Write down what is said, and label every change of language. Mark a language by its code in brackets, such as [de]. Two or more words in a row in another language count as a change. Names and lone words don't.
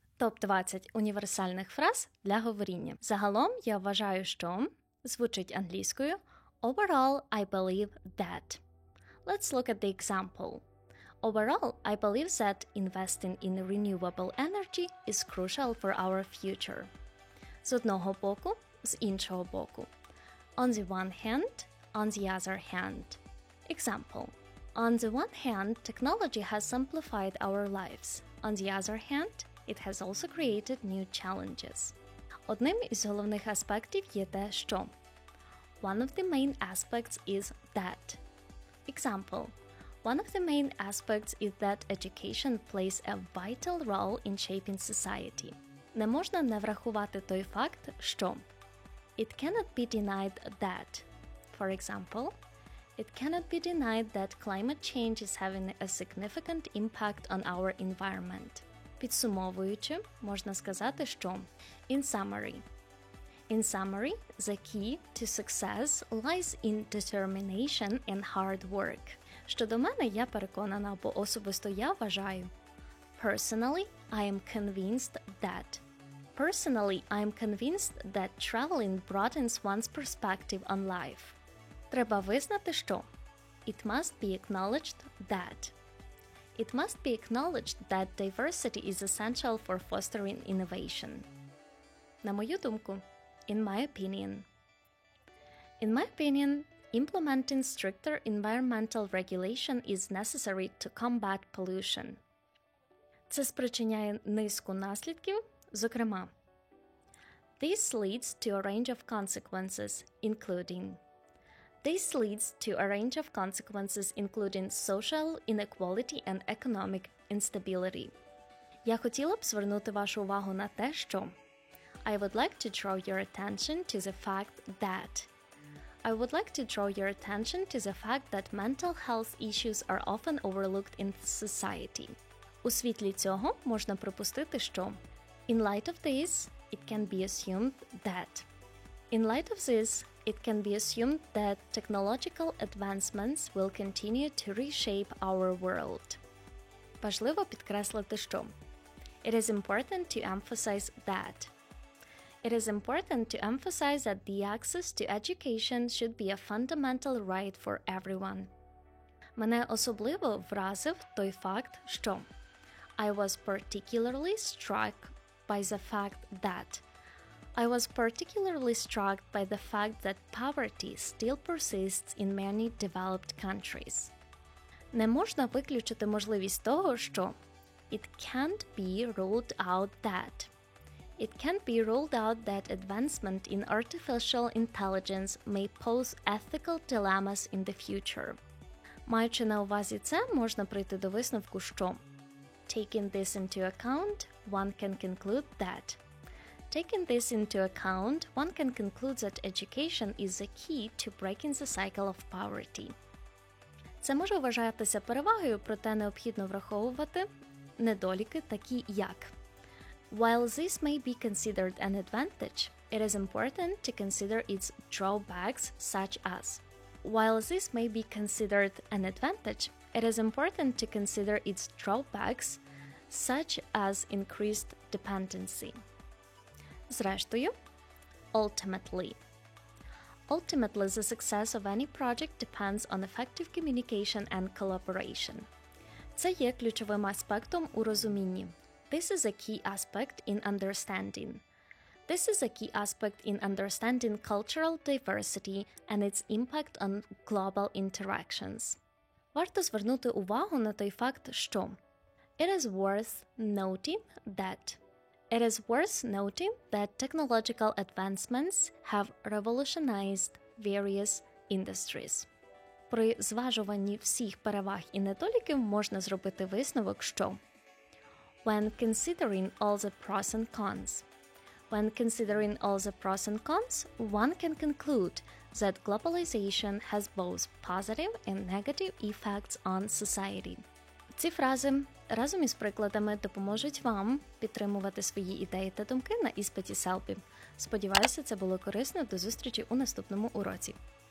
[uk] Топ-20 універсальних фраз для говоріння. Загалом я вважаю, що звучить англійською [en] Overall, I believe that. Let's look at the example. Overall, I believe that investing in renewable energy is crucial for our future. [uk] З одного боку, з іншого боку. [en] On the one hand, on the other hand. Example. On the one hand, technology has simplified our lives. On the other hand, it has also created new challenges. [uk] Одним із головних аспектів є те, що. [en] One of the main aspects is that. Example. One of the main aspects is that education plays a vital role in shaping society. [uk] Не можна не врахувати той факт, що. [en] It cannot be denied that. For example, it cannot be denied that climate change is having a significant impact on our environment. [uk] Підсумовуючи, можна сказати, що [en] in summary, the key to success lies in determination and hard work. [uk] Щодо мене, я переконана, бо особисто я вважаю. [en] Personally, I am convinced that traveling broadens one's perspective on life. [uk] Треба визнати, що [en] it must be acknowledged that diversity is essential for fostering innovation. [uk] На мою думку, [en] in my opinion, implementing stricter environmental regulation is necessary to combat pollution. [uk] Це спричиняє низку наслідків, зокрема, [en] This leads to a range of consequences including social inequality and economic instability. [uk] Я хотіла б звернути вашу увагу на те, що [en] I would like to draw your attention to the fact that mental health issues are often overlooked in society. [uk] У світлі цього можна припустити, що [en] In light of this, it can be assumed that technological advancements will continue to reshape our world. [uk] Важливо підкреслити, що [en] It is important to emphasize that the access to education should be a fundamental right for everyone. [uk] Мене особливо вразив той факт, що [en] I was particularly struck by the fact that poverty still persists in many developed countries. [uk] Не можна виключити можливість того, що [en] It can't be ruled out that advancement in artificial intelligence may pose ethical dilemmas in the future. [uk] Маючи на увазі це, можна прийти до висновку, що [en] Taking this into account, one can conclude that education is the key to breaking the cycle of poverty. [uk] Це може вважатися перевагою, проте необхідно враховувати недоліки, такі як [en] While this may be considered an advantage, it is important to consider its drawbacks such as increased dependency. Зрештою, ultimately, the success of any project depends on effective communication and collaboration. [uk] Це є ключовим аспектом у розумінні. [en] This is a key aspect in understanding cultural diversity and its impact on global interactions. [uk] Варто звернути увагу на той факт, що [en] It is worth noting that technological advancements have revolutionized various industries. [uk] При зважуванні всіх переваг і недоліків можна зробити висновок, що [en] When considering all the pros and cons, one can conclude that globalization has both positive and negative effects on society. [uk] Ці фрази разом із прикладами допоможуть вам підтримувати свої ідеї та думки на іспиті CELPIP. Сподіваюся, це було корисно. До зустрічі у наступному уроці.